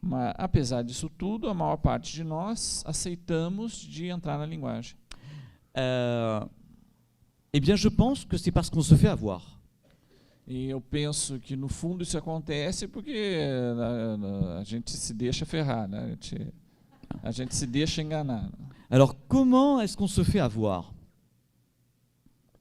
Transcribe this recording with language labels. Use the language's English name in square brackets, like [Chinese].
[Portuguese] Mas, apesar disso tudo, a maior parte de nós aceitamos de entrar na linguagem. [French] Eh bien, je pense que c'est parce qu'on se fait avoir. [Portuguese] E eu penso que, no fundo, isso acontece porque a gente se deixa ferrar, né? A gente se deixa enganar. [French] Alors, comment est-ce qu'on se fait avoir ?